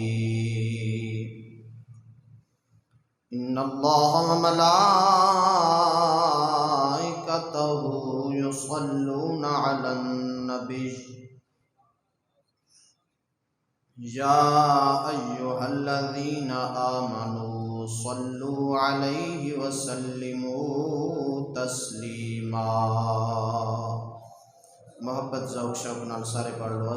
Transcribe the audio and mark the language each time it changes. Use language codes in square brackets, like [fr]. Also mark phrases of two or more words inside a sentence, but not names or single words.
[ar] إن الله وملائكته يصلون على النبي يا أيها الذين آمنوا صلوا عليه وسلموا تسلیما. [pa] محبت ذوق شوق نال سارے پڑھ لو.